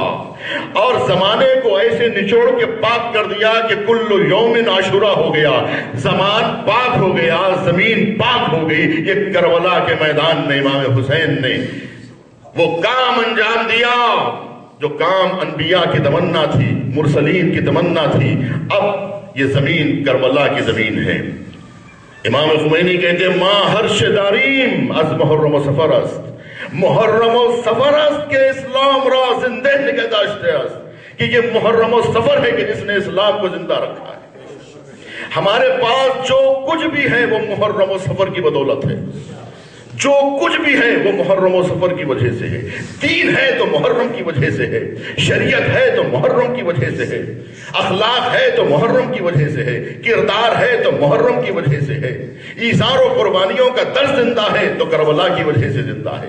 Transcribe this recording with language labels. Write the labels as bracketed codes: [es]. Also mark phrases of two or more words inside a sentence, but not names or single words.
[ur] اور زمانے کو ایسے نچوڑ کے پاک کر دیا کہ [ar] کل یوم عاشورہ [ur] ہو گیا, زمان پاک ہو گیا, زمین پاک ہو گئی. یہ کربلا کے میدان میں امام حسین نے وہ کام انجام دیا جو کام انبیاء کی تمنا تھی, مرسلین کی تمنا تھی. اب یہ زمین کربلا کی زمین ہے. امام خمینی کہتے ہیں [fa] ما ہرش داریم از محرم و سفر است, محرم و سفر است کہ اسلام را زندہ نگہ داشته است. [ur] کہ یہ محرم و سفر ہے کہ جس نے اسلام کو زندہ رکھا ہے. ہمارے پاس جو کچھ بھی ہے وہ محرم و سفر کی بدولت ہے. جو کچھ بھی ہے وہ محرم و سفر کی وجہ سے ہے. دین ہے تو محرم کی وجہ سے ہے, شریعت ہے تو محرم کی وجہ سے ہے, اخلاق ہے تو محرم کی وجہ سے ہے, کردار ہے تو محرم کی وجہ سے ہے, ایثار و قربانیوں کا درس زندہ ہے تو کربلا کی وجہ سے زندہ ہے.